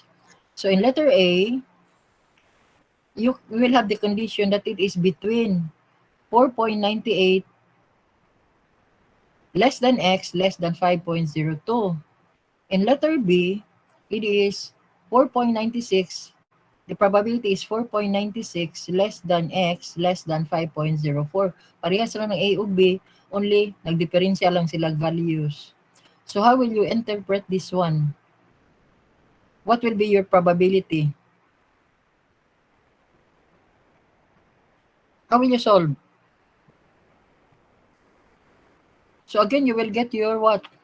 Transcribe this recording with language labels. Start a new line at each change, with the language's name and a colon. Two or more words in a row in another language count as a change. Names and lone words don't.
English: So in letter A, you will have the condition that it is between 4.98 less than x less than 5.02. In letter B, it is 4.96. The probability is 4.96 less than x less than 5.04.
Cebuano: Parehas lang ng A ug B, only nagdiferensya lang sila values.
English: So how will you interpret this one? What will be your probability? How will you solve? So again, you will get your what?